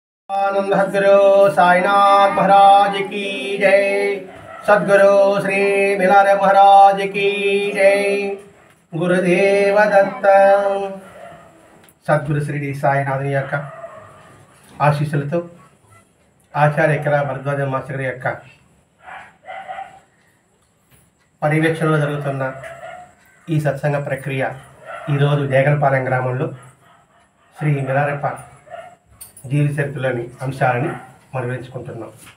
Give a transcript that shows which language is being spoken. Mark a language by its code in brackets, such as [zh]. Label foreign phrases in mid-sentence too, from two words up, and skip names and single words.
[hi] आनंद सद्गुरु साईनाथ महाराज की जय। सद्गुरु श्री मिलारे महाराज की जय। गुरुदेव दत्त। [te] సద్గురు శ్రీ సాయినాథుని యొక్క ఆశీస్సులతో ఆచార్య ఎకరా భరద్వాజ మాస్టర్ యొక్క పర్యవేక్షణలో జరుగుతున్న ఈ సత్సంగ ప్రక్రియ ఈరోజు దేగలపాలెం గ్రామంలో శ్రీ మిలారెప్ప జీవిత చరిత్రలోని అంశాలని మనం వివరించుకుంటున్నాం.